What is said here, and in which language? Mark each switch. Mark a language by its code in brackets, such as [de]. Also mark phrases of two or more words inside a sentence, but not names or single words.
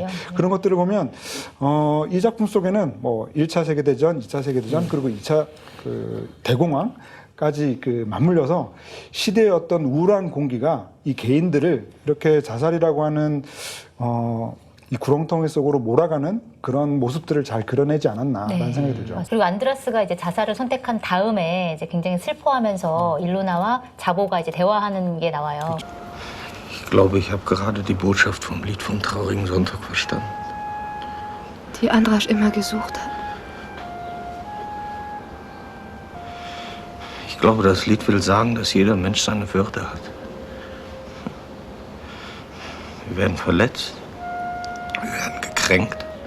[ko] 그런 것들을 보면 이 작품 속에는 뭐 1차 세계대전, 2차 세계대전 그리고 2차 그 대공황까지 그 맞물려서 시대의 어떤 우울한 공기가 이 개인들을 이렇게 자살이라고 하는 이 구렁텅이 속으로 몰아가는 그런 모습들을 잘 그려내지 않았나라는 생각이 들죠. 그리고 안드라스가 이제 자살을 선택한 다음에 이제 굉장히 슬퍼하면서 일로나와 자보가 이제 대화하는 게 나와요. [de] Ich glaube, ich habe gerade die Botschaft vom Lied vom traurigen Sonntag verstanden. Die Andrasch immer gesucht hat. Ich Ich glaube, das Lied will sagen, dass jeder Mensch seine Würde hat. Wir werden verletzt, wir werden gekränkt.